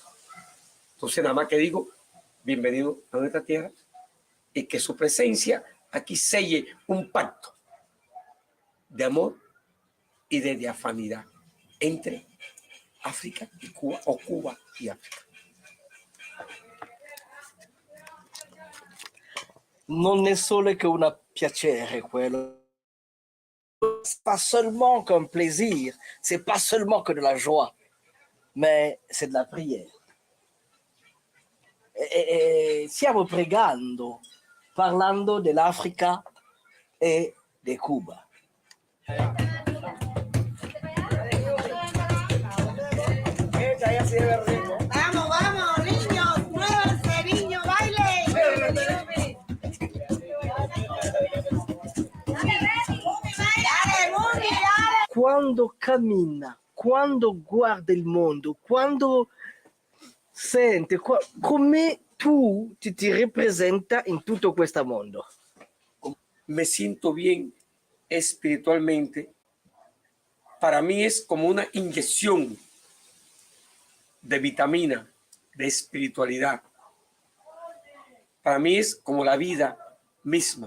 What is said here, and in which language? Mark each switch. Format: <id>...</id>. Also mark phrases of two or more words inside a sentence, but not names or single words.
<es>Entonces nada más que digo, bienvenido a nuestra tierra y que su presencia aquí selle un pacto de amor y de diafanidad entre África y Cuba, o Cuba y África.</es> <it>Non è solo che un piacere quello.</it> <fr>C'est pas seulement qu'un plaisir, c'est pas seulement que de la joie, mais c'est de la prière.</fr> <it>E stiamo pregando, parlando dell'Africa e di Cuba.</it> <es>Vamos, vamos, niños, muévanse, niños, baile. Dale, Muni, dale.</es> <it>Quando cammina, quando guarda il mondo, quando sente, come tu ti rappresenta in tutto questo mondo?</it> <es>Me siento bien espiritualmente. Para mí es como una inyección de vitamina, de espiritualidad. Para mí es como la vida misma.</es>